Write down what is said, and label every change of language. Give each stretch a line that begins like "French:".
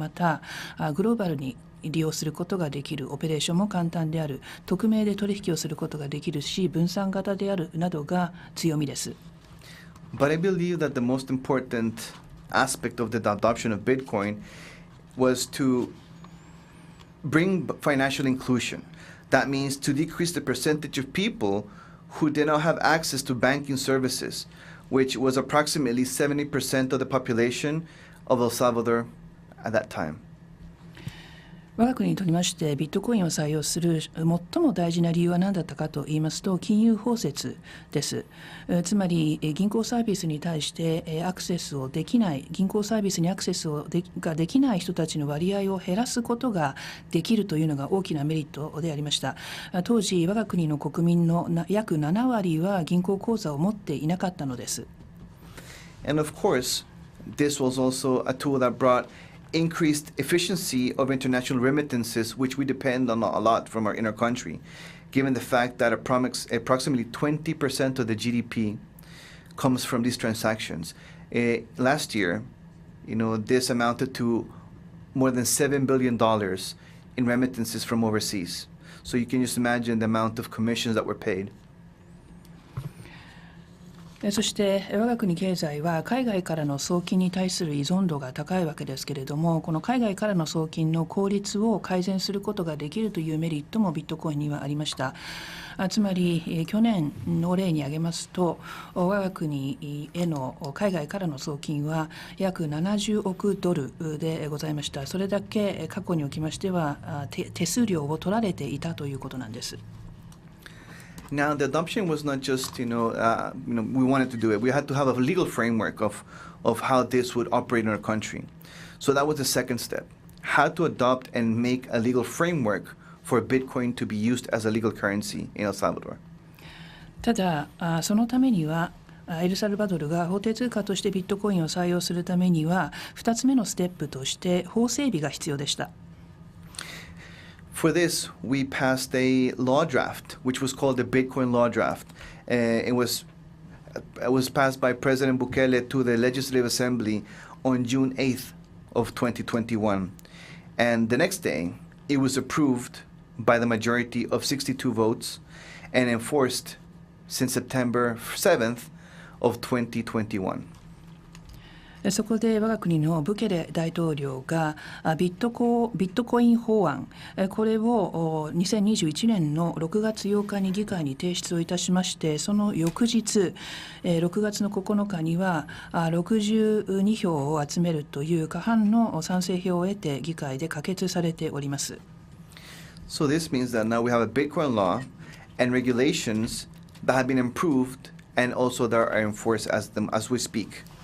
Japanese: またグローバルに利用することができる、オペレーションも簡単である、匿名で取引をすることができるし、分散型であるなどが強みです。
English: But I believe that the most important aspect of the adoption of Bitcoin was to bring financial inclusion. That means to decrease the percentage of people who did not have access to banking services, which was approximately 70% of the population of El Salvador at that time.
Japanese: 我が国にとりましてビットコインを採用する最も大事な理由は何だったかと言いますと、金融包摂です。つまり銀行サービスに対してアクセスをできない、銀行サービスにアクセスができない人たちの割合を減らすことができるというのが大きなメリットでありました。当時我が国の国民の約7割は銀行口座を持っていなかったのです。
English: And of course, this was also a tool that brought increased efficiency of international remittances, which we depend on a lot from in our country, given the fact that approximately 20% of the GDP comes from these transactions. Last year, this amounted to more than $7 billion in remittances from overseas. So you can just imagine the amount of commissions that were paid.
Japanese: そして我が国経済は海外からの送金に対する依存度が高いわけですけれども、この海外からの送金の効率を改善することができるというメリットもビットコインにはありました。つまり去年の例に挙げますと、我が国への海外からの送金は約70億ドルでございました。それだけ過去におきましては手数料を取られていたということなんです。
English: Now, the adoption was not just, we wanted to do it. We had to have a legal framework of how this would operate in our country. So that was the second step, how to adopt and make a legal framework for Bitcoin to be used as a legal currency in El Salvador.
Japanese: ただ、そのためには、エルサルバドルが法定通貨としてビットコインを採用するためには、2つ目のステップとして法整備が必要でした。
English: For this, we passed a law draft, which was called the Bitcoin Law Draft. It was passed by President Bukele to the Legislative Assembly on June 8th of 2021. And the next day, it was approved by the majority of 62 votes and enforced since September 7th of 2021.
Japanese: そこで我が国のブケレ大統領がビットコイン法案、これを2021年の6月8日に議会に提出をいたしまして、その翌日6月の9日には62票を集めるという過半の賛成票を得て議会で可決されております。
English: So this means that now we have a Bitcoin law and regulations that have been improved and also that are enforced as we speak.